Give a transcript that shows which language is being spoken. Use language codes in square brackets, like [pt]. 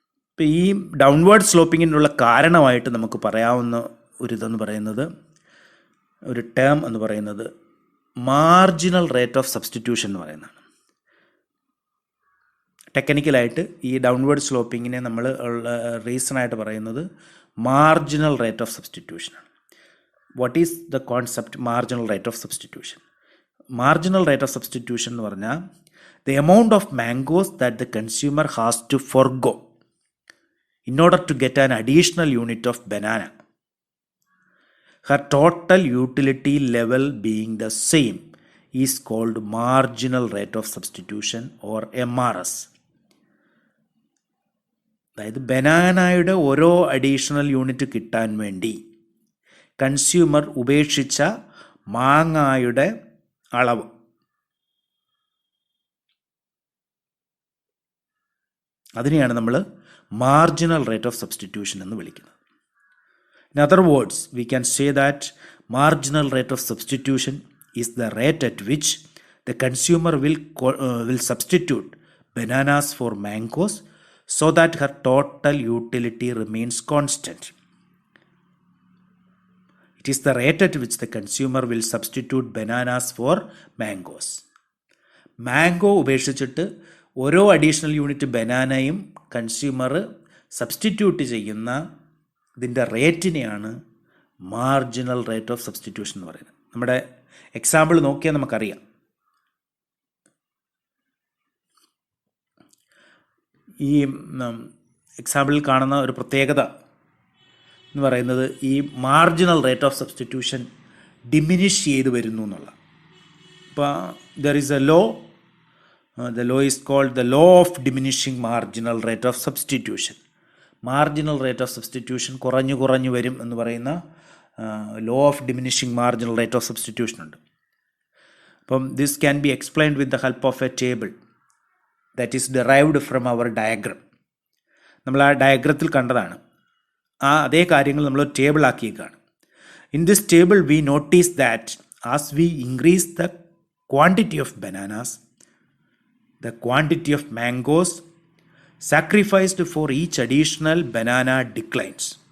[ml] ഇപ്പോൾ ഈ ഡൗൺവേർഡ് സ്ലോപ്പിങ്ങിനുള്ള കാരണമായിട്ട് നമുക്ക് പറയാവുന്ന ഒരിതെന്ന് പറയുന്നത്, ഒരു ടേം എന്ന് പറയുന്നത് മാർജിനൽ റേറ്റ് ഓഫ് സബ്സ്റ്റിറ്റ്യൂഷൻ എന്ന് പറയുന്നതാണ്. ടെക്നിക്കലായിട്ട് ഈ ഡൗൺവേർഡ് സ്ലോപ്പിങ്ങിനെ നമ്മൾ റീസണായിട്ട് പറയുന്നത് marginal rate of സബ്സ്റ്റിറ്റ്യൂഷനാണ്. [en] What is the concept marginal rate of substitution? Marginal rate of substitution [ml] എന്ന് പറഞ്ഞാൽ [en] The amount of mangoes that the consumer has to forgo in order to get an additional unit of banana, her total utility level being the same, is called marginal rate of substitution or MRS. [ml] അതായത് ബനാനയുടെ ഓരോ additional unit കിട്ടാൻ വേണ്ടി consumer ഉപേക്ഷിച്ച മാങ്ങായുടെ അളവ്, അതിനെയാണ് നമ്മൾ marginal rate of substitution എന്ന് വിളിക്കുന്നത്. [en] In other words, we can say that marginal rate of substitution is the rate at which the consumer will substitute bananas for mangoes so that her total utility remains constant. It is the rate at which the consumer will substitute bananas for mangoes. [ml] Mango ഉപേക്ഷിച്ചിട്ട് ഓരോ additional unit ബനാനയും consumer substitute ചെയ്യുന്ന ഇതിൻ്റെ റേറ്റിനെയാണ് marginal rate of substitution എന്ന് പറയുന്നത്. നമ്മുടെ example നോക്കിയാൽ നമുക്കറിയാം. ഈ എക്സാമ്പിളിൽ കാണുന്ന ഒരു പ്രത്യേകത എന്ന് പറയുന്നത് ഈ marginal rate of substitution diminish ചെയ്ത് വരുന്നു എന്നുള്ള. [en] ഇപ്പോൾ there is a law. The law is called the law of diminishing marginal rate of substitution. [ml] Marginal rate of substitution കുറഞ്ഞു വരും എന്ന് പറയുന്ന law of diminishing marginal rate of substitution ഉണ്ട്. [en] അപ്പം this can be explained with the help of a table that is derived from our diagram. [ml] നമ്മൾ ആ ഡയഗ്രത്തിൽ കണ്ടതാണ്. ആ അതേ കാര്യങ്ങൾ നമ്മൾ table ആക്കിയേക്കാണ്. [en] In this table we notice that as we increase the quantity of bananas, the quantity of mangoes sacrificed for each additional banana declines.